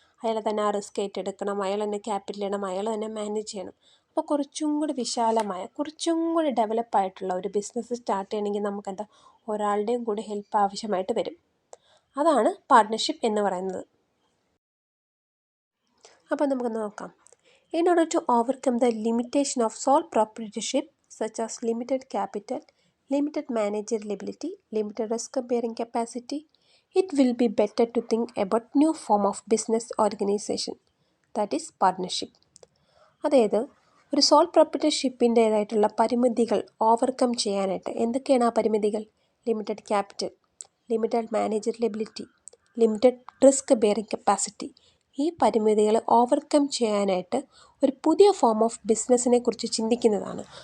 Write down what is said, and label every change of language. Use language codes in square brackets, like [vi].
[ml] അയാൾ തന്നെ ആ റിസ്ക് ഏറ്റെടുക്കണം, അയാൾ തന്നെ ക്യാപിറ്റൽ ഇടണം, അയാൾ തന്നെ മാനേജ് ചെയ്യണം. അപ്പോൾ കുറച്ചും കൂടി വിശാലമായ, കുറച്ചും കൂടി ഡെവലപ്പായിട്ടുള്ള ഒരു ബിസിനസ് സ്റ്റാർട്ട് ചെയ്യണമെങ്കിൽ നമുക്കെന്താ, ഒരാളുടെയും കൂടി ഹെൽപ്പ് ആവശ്യമായിട്ട് വരും. അതാണ് പാർട്ട്ണർഷിപ്പ് എന്ന് പറയുന്നത്. അപ്പോൾ നമുക്ക് നോക്കാം. [en] In order to overcome the limitation of sole proprietorship, such as limited capital, limited managerial ability, limited risk-bearing capacity, it will be better to think about new form of business organization, that is partnership. [ml] അതായത് ഒരു soul പ്രൊപ്രൈറ്റർഷിപ്പിൻ്റേതായിട്ടുള്ള പരിമിതികൾ overcome ചെയ്യാനായിട്ട്, എന്തൊക്കെയാണ് ആ പരിമിതികൾ? [en] Limited capital, limited managerial ability, limited risk bearing capacity. [ml] ഈ പരിമിതികൾ overcome ചെയ്യാനായിട്ട് ഒരു പുതിയ ഫോം ഓഫ് ബിസിനസ്സിനെ കുറിച്ച് ചിന്തിക്കുന്നതാണ്.